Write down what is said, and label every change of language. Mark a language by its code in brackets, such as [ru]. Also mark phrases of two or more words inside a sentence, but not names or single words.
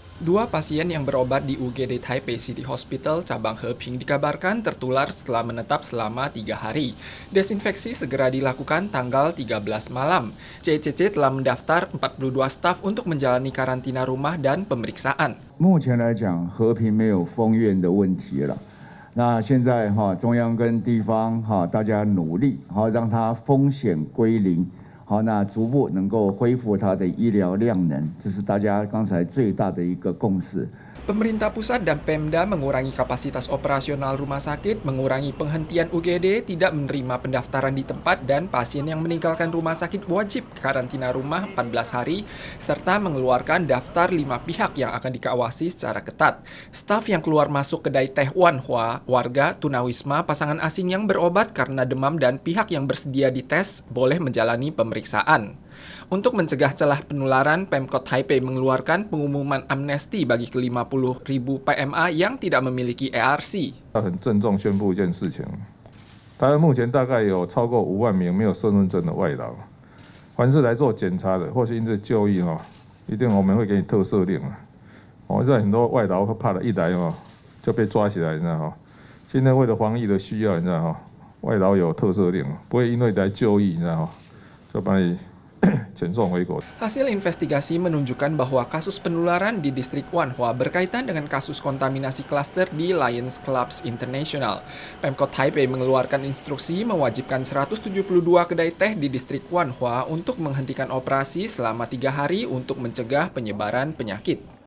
[id] Dua pasien yang berobat di UGD Taipei City Hospital cabang Heping dikabarkan tertular setelah menetap selama 3 hari. Desinfeksi segera dilakukan tanggal 13 malam. CCC telah mendaftar 42 staf untuk menjalani karantina rumah dan pemeriksaan. [zh] 目前来讲，和平没有封院的问题了。那现在中央跟地方大家努力让它风险归零。好，那逐步能够恢复它的医疗量能，这是大家刚才最大的一个共识。 [id] Pemerintah pusat dan Pemda mengurangi kapasitas operasional rumah sakit, mengurangi penghentian UGD, tidak menerima pendaftaran di tempat, dan pasien yang meninggalkan rumah sakit wajib karantina rumah 14 hari, serta mengeluarkan daftar 5 pihak yang akan dikawasi secara ketat. Staf yang keluar masuk kedai teh Wan Hua, warga, tunawisma, pasangan asing yang berobat karena demam, dan pihak yang bersedia dites boleh menjalani pemeriksaan. Untuk mencegah celah penularan, Pemkot Taipei mengeluarkan pengumuman amnesti bagi ke-50.000 PMA yang tidak memiliki ARC. [zh] 很郑重宣布一件事情，台湾目前大概有超过5万名没有身份证的外劳，凡是来做检查的或是因为就医一定我们会给你特赦令啊。我在很多外劳怕了一来就被抓起来，你知道现在为了防疫的需要，你知道外劳有特赦令，不会因为来就医，你知道就把你 [id] Hasil investigasi menunjukkan bahwa kasus penularan di distrik Wan Hua berkaitan dengan kasus kontaminasi klaster di Lions Clubs International. Pemkot Taipei mengeluarkan instruksi mewajibkan 172 kedai teh di distrik Wan Hua untuk menghentikan operasi selama 3 hari untuk mencegah penyebaran penyakit.